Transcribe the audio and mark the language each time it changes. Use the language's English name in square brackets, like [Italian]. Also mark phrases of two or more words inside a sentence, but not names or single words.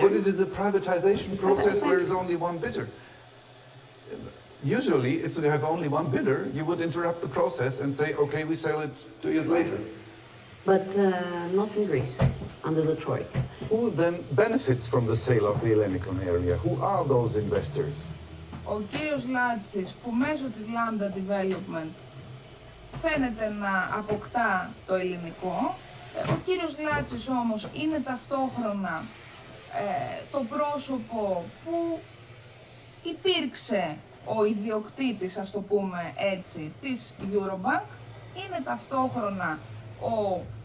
[English] But it is a privatization process where there's only one bidder. Usually, if you have only one bidder, you would interrupt the process and say, okay, we sell it 2 years later. But not in Greece. under the Troika. Who then benefits from the sale of the Hellenikon area? Who are those investors? [Greek] Ο κύριος Λάτσης, που μέσω της Lambda Development φαίνεται να αποκτά το ελληνικό, ο κύριος Λάτσης όμως είναι ταυτόχρονα το πρόσωπο που υπήρξε ο ιδιοκτήτης, ας το πούμε έτσι, της Eurobank, είναι ταυτόχρονα ο